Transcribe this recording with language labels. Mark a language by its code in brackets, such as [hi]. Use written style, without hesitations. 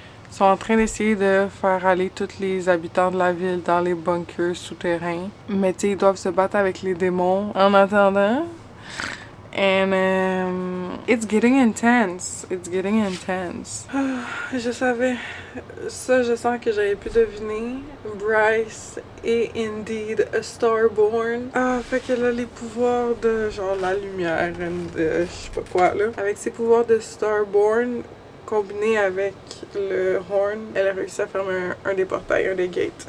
[fr] Ils sont en train d'essayer de faire aller tous les habitants de la ville dans les bunkers souterrains. Mais tu sais, ils doivent se battre avec les démons en attendant. [en] And it's getting intense. It's getting intense. [fr] Je savais. Ça, je sens que j'avais pu deviner. Bryce est [en] indeed a starborn. [fr] Ah, fait qu'elle a les pouvoirs de genre la lumière, je sais pas quoi là. Avec ses pouvoirs de starborn combinés avec le horn, elle a réussi à fermer un des portails, un des gates.